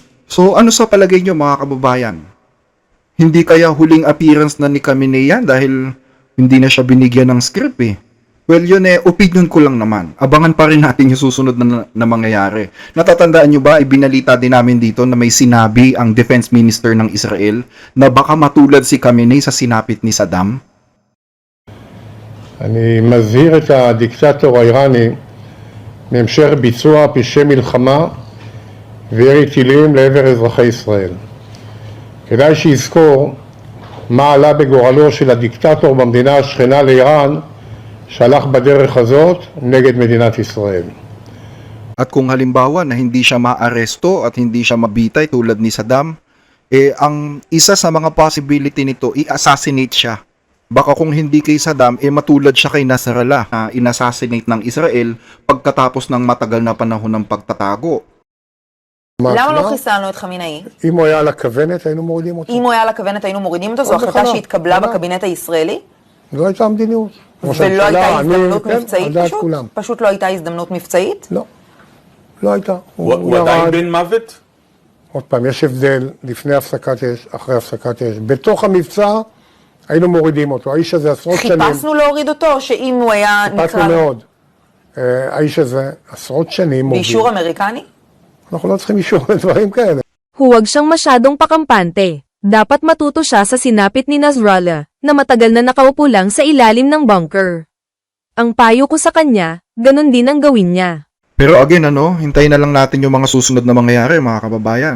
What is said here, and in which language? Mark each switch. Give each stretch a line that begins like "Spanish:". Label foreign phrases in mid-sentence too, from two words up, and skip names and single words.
Filipino: So ano sa palagay nyo mga kababayan? Hindi kaya huling appearance na ni Khamenei yan dahil hindi na siya binigyan ng script eh. Well, yun opinion ko lang naman. Abangan pa rin natin yung susunod na mangyayari. Natatandaan nyo ba, ibinalita din namin dito na may sinabi ang
English: Defense Minister
Filipino: ng Israel na baka matulad si Khamenei sa sinapit ni Saddam?
Hebrew: אני מזהיר את הדיקטטור האיראני מהמשך ביצוע פשעי מלחמה וירי טילים לעבר אזרחי ישראל. כדאי שיזכור מה עלה בגורלו של הדיקטטור במדינה השכנה לאיראן שהלך בדרך הזאת נגד מדינת ישראל.
Filipino: At kung halimbawa na hindi siya maaresto at hindi siya mabitay tulad ni Saddam, ang isa sa mga possibility nito, i-assassinate siya. Baka kung hindi kay Saddam, matulad siya kay Nasrallah na inassassinate ng Israel pagkatapos ng matagal na panahon ng pagtatago.
Hebrew: למה לא חיסלנו את חמינאי? אם הוא היה על הכוונת היינו מורידים אותו. אם הוא היה על הכוונת היינו מורידים אותו? זו החלטה שהתקבלה בקבינט הישראלי? זו הייתה המדיניות. ולא הייתה הזדמנות מבצעית פשוט? פשוט לא הייתה הזדמנות מבצעית? לא. לא הייתה. הוא עדיין בן מוות? עוד פעם, יש הבדל לפני הפסקת אש, אחרי הפסקת אש. בתוך המבצע היינו מורידים אותו. האיש הזה עשרות שנים... חיפשנו להוריד אותו, או שאם הוא היה חיפשנו מאוד. האיש הזה עשרות שנים מוביל. באישור אמריקני? אנחנו לא צריכים אישור לדברים כאלה.
Filipino: Huwag siyang masyadong pakampante. Dapat matuto siya sa sinapit ni Nasrallah na matagal na nakaupo lang sa ilalim ng bunker. Ang payo ko sa kanya, ganun din ang gawin niya. Pero again, hintayin na lang natin yung mga susunod na mangyayari, mga kababayan.